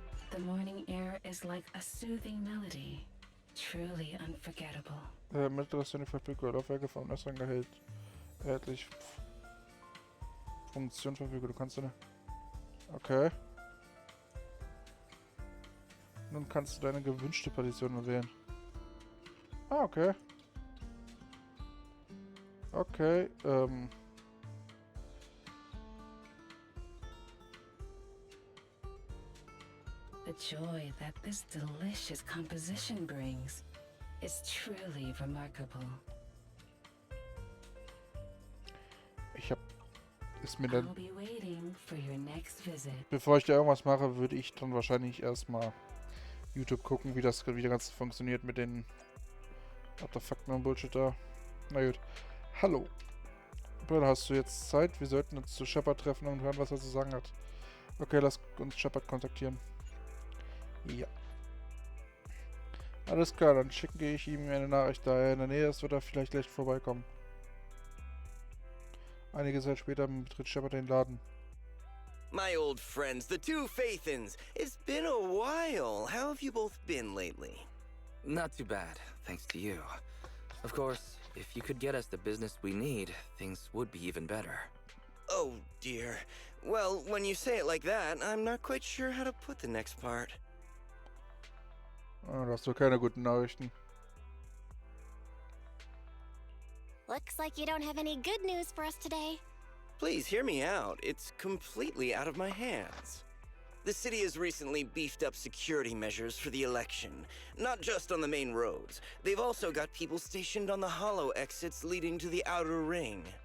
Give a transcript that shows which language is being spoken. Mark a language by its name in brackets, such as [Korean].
[English] The morning air is like a soothing melody, truly unforgettable. [German] Mittleres Tuning verfügbar. Laufwerke vom Netzrang erhältlich. Funktion verfügbar. Du kannst eine... Okay. Nun kannst du deine gewünschte Partition wählen. Ah, okay. Okay, [English] The joy that this delicious composition brings is truly remarkable. [German] ist mir dann... [English] I'll be waiting for your next visit. [German] Bevor ich da irgendwas mache, würde ich dann wahrscheinlich erstmal YouTube gucken, wie das Ganze funktioniert mit den Artefakten und Bullshit da. Na gut. Hallo. Bill, hast du jetzt Zeit? Wir sollten uns zu Shepard treffen und hören, was er zu sagen hat. Okay, lass uns Shepard kontaktieren. Ja. Alles klar, dann schicke ich ihm eine Nachricht, da er in der Nähe ist, wird er vielleicht gleich vorbeikommen. Einige Zeit später betritt Shepard den Laden. [English] My old friends, the two Faithins. It's been a while. How have you both been lately? Not too bad, thanks to you. Of course, if you could get us the business we need, things would be even better. Oh, dear. Well, when you say it like that, I'm not quite sure how to put the next part. [German] Oh, da hast du keine guten Nachrichten. [English] Looks like you don't have any good news for us today. Please hear me out. It's completely out of my hands. The city has recently beefed up security measures for the election, not just on the main roads. They've also got people stationed on the hollow exits leading to the outer ring.